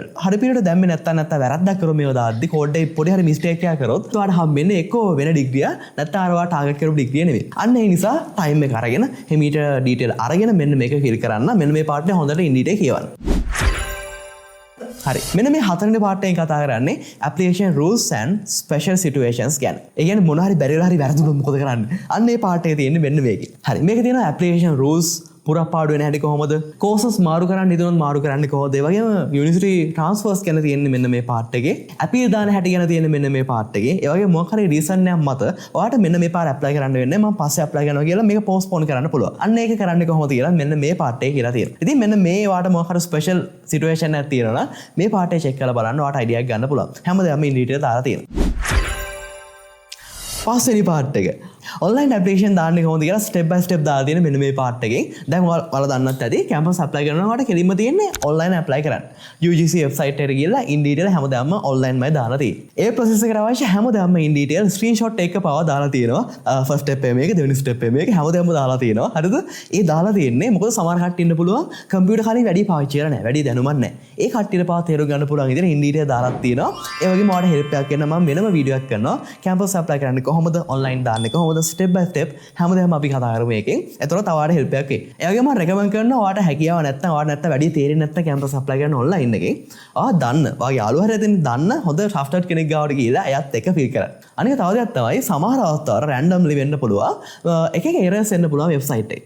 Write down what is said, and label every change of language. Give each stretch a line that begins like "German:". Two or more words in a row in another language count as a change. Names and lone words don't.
Sinhala: හරි පිරිවෙලට දැම්මේ නැත්තම් වැරද්දක් කරොත් මේව දාද්දි කෝඩ් එකේ පොඩි හරි මිස්ටේක් එකක් කරොත් ඔයාලට හම්බෙන්නේ එක්කෝ වෙන ඩිග්‍රිය නැත්නම් අර ඔයා ටාගට් කරපු ඩිග්‍රිය නෙවෙයි. අන්න ඒ නිසා ටයිම් එක අරගෙන හිමීට ඩීටේල් අරගෙන මෙන්න මේක ෆිල් කරන්න. මෙන්න මේ පාර්ට් එක හොඳට
English: in detail
Sinhala: කියවන්න. හරි මෙන්න මේ හතරවෙනි පාර්ට් එකෙන් කතා කරන්නේ
English: application rules and special situations
Sinhala: ගැන. ඒ කියන්නේ මොන හරි බැරි වෙලා හරි වැරදුනොත් මොකද කරන්නේ? අන්න ඒ පාර්ට් එකේ තියෙන්නේ මෙන්න මේකේ. හරි මේකේ තියෙනවා
English: application rules
Sinhala: පුරපාඩු වෙන හැටි කොහොමද? courses මාරු කරන්න ඉදනොත් මාරු කරන්නේ කොහොමද? ඒ වගේම
English: university transfers
Sinhala: ගැන තියෙන්නේ මෙන්න මේ පාර්ට් එකේ. appeal දාන හැටි ගැන තියෙන්නේ මෙන්න මේ පාර්ට් එකේ. ඒ වගේ මොකක් හරි reason එකක් මත ඔයාලට මෙන්න මේ පාර apply කරන්න වෙන්නේ. මම පස්සේ apply කරනවා කියලා මේක postpone කරන්න පුළුවන්. අන්න ඒක කරන්නේ කොහොමද කියලා මෙන්න මේ පාර්ට් එකේ කියලා තියෙනවා. ඉතින් මෙන්න මේ ඔයාලට මොකක් හරි
English: special situation
Sinhala: එකක් තියෙනවා නම් මේ පාර්ට් එක check කරලා බලන්න ඔයාලට idea එකක් ගන්න පුළුවන්. හැමදාම
English: in detail
Sinhala: දාලා තියෙනවා. පස්වෙනි පාර්ට් එක
English: online application
Sinhala: දාන්නේ කොහොමද කියලා
English: step by step
Sinhala: දාලා තියෙන මෙන්න මේ පාර්ට් එකෙන්. දැන් ඔයාලා දන්නත් ඇති
English: campus apply
Sinhala: කරනකොට කෙලින්ම තියෙන්නේ
English: online apply
Sinhala: කරන්න. UGC website එකට ගිහලා
English: in detail
Sinhala: හැමදාම online මයි දාලා තියෙන්නේ. ඒ process එකට අවශ්‍ය හැමදාම
English: in detail
Sinhala: screenshot එක පවා දාලා තියෙනවා. first step එක මේක දෙවෙනි step එක මේක හැමදාම දාලා තියෙනවා. හරිද? ඒ දාලා තියෙන්නේ මොකද සමහර කට්ටිය ඉන්න පුළුවන් computer කලින් වැඩි පාවිච්චි කරලා නැහැ. වැඩි දැනුමක් නැහැ. ඒ කට්ටියට පවා තේරුම් ගන්න පුළුවන් විදිහට
English: in detail
Sinhala: දාලා තියෙනවා. ඒ වගේම ඔයාලට help එකක් වෙන්න මම වෙනම වීඩියෝ එකක් කරනවා.
English: campus apply
Sinhala: කරන්නේ කොහොමද? online දාන්නේ කොහොමද?
English: step by step
Sinhala: හැමදාම අපි කතා කරමු එකෙන්. එතකොට තව ඔයාලට help එකක් එයි. ඒ වගේම මම recommend කරනවා ඔයාලට හැකියාව නැත්නම් ඔයාලට නැත්නම් වැඩි තේරෙන්නේ නැත්නම්
English: campus apply
Sinhala: කරන්න online එකෙන්. දන්න වාගේ යාළුවා හරියට දන්න හොඳ trusted කෙනෙක් ගාවට ගිහලා එයත් එක ෆිල් කරන්න. අනික තව දෙයක් තමයි සමහර අවස්ථාවල randomly වෙන්න පුළුවන් එක errors එන්න පුළුවන් website එකේ.